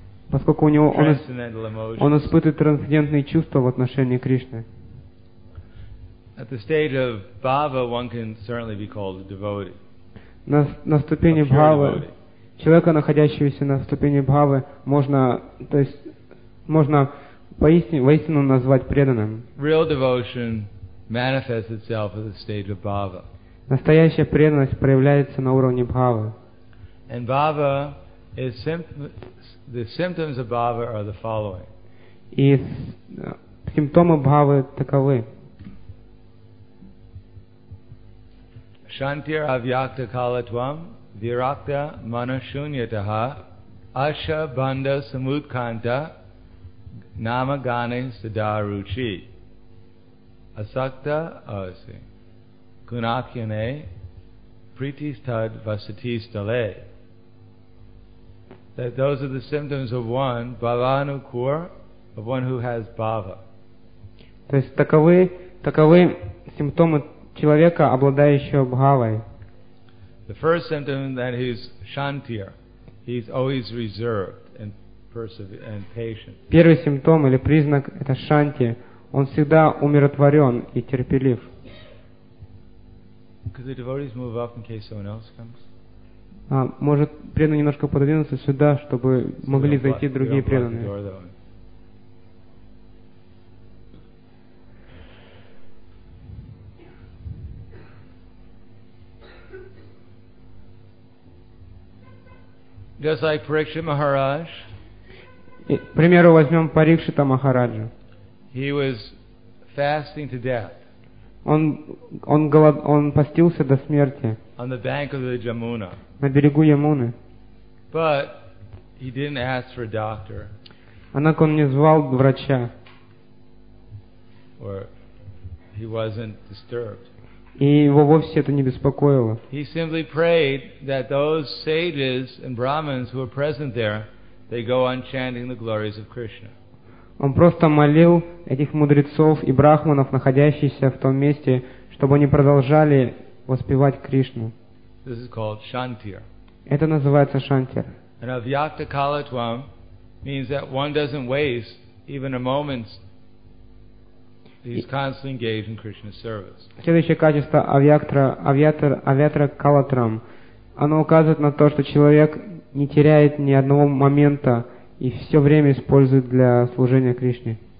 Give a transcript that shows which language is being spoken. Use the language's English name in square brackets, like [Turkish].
[Russian] Поскольку он испытывает трансцендентные чувства в отношении Кришны. [English] At the stage of bhava, one can certainly be called a devotee. [Russian] На ступени бхавы, человека, находящегося на ступени бхавы, можно воистину назвать преданным. [English] Real devotion manifests itself at the stage of bhava. [Russian] Настоящая преданность проявляется на уровне бхавы. [English] And bhava is the symptoms of bhava are the following. [Russian] И симптомы бхавы таковы. [Sanskrit] Shantir avyakta kalatvam virakta manashunyataha asha bandha samutkanta nama gane sadaruchi asakta asi kunakyane pritistad vasatistale. [English] That those are the symptoms of one bhavanukur, of one who has bhava. [Russian] То есть таковы симптомы человека, обладающего бхавой. [English] The first symptom that he's shantir, he's always reserved and patient. [Russian] Первый симптом или признак это шанти, он всегда умиротворен и терпелив. [English] Could the devotees move up in case someone else comes? [Russian] Может преданный немножко пододвинуться сюда, чтобы могли зайти другие преданные. [English] Just like Parikshit Maharaj. [Russian] К примеру, возьмем Парикшита Махараджа. [English] He was fasting to death. [Russian] Он постился до смерти. [English] On the bank of the Jamuna. [Russian] На берегу Ямуны. [English] But he didn't ask for a doctor. [Russian] Однако он не звал врача. [English] Or he wasn't disturbed. [Russian] И его вовсе это не беспокоило. [English] He simply prayed that those sages and brahmins who were present there, they go on chanting the glories of Krishna. [Russian] Он просто молил этих мудрецов и брахманов, находящихся в том месте, чтобы они продолжали воспевать Кришну. [English] This is called shantir. [Russian] Это называется шантир. [English] And avyakta kalatvam means that one doesn't waste even a moment. He's constantly engaged in Krishna's service. [Russian] Следующее качество авьятра калатрам, оно указывает на то, что человек не теряет ни одного момента и все время использует для служения Кришне.